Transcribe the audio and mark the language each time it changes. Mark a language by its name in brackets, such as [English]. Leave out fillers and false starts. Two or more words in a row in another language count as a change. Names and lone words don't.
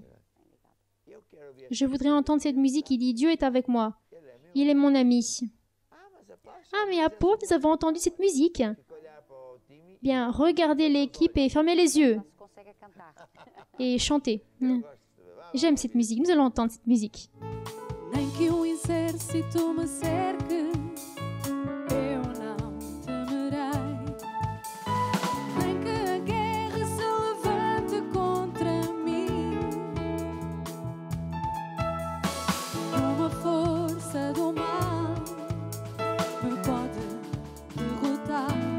[French] Je voudrais entendre cette musique qui dit « Dieu est avec moi. Il est mon ami. » Ah, mais à Pau, nous avons entendu cette musique. Bien, regardez l'équipe et fermez les yeux. Et chantez. J'aime cette musique. Nous allons entendre cette musique. [Portuguese] Nem que exército me cerque, eu não temerei. Nem que a guerra se levante contra mim. Uma força do mal me pode derrotar.